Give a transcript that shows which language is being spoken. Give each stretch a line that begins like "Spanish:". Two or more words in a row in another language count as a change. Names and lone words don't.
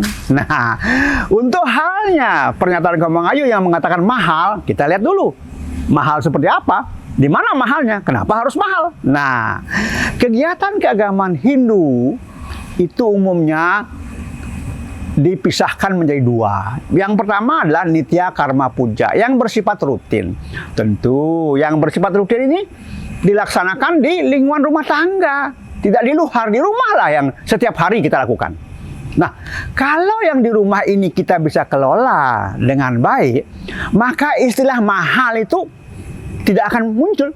Indonesian: Nah, untuk halnya pernyataan Komang Ayu yang mengatakan mahal, kita lihat dulu mahal seperti apa, di mana mahalnya, kenapa harus mahal. Nah, kegiatan keagamaan Hindu itu umumnya dipisahkan menjadi dua. Yang pertama adalah nitya karma puja yang bersifat rutin. Tentu yang bersifat rutin ini dilaksanakan di lingkungan rumah tangga, tidak di luar, di rumah lah yang setiap hari kita lakukan. Nah, kalau yang di rumah ini kita bisa kelola dengan baik, maka istilah mahal itu tidak akan muncul.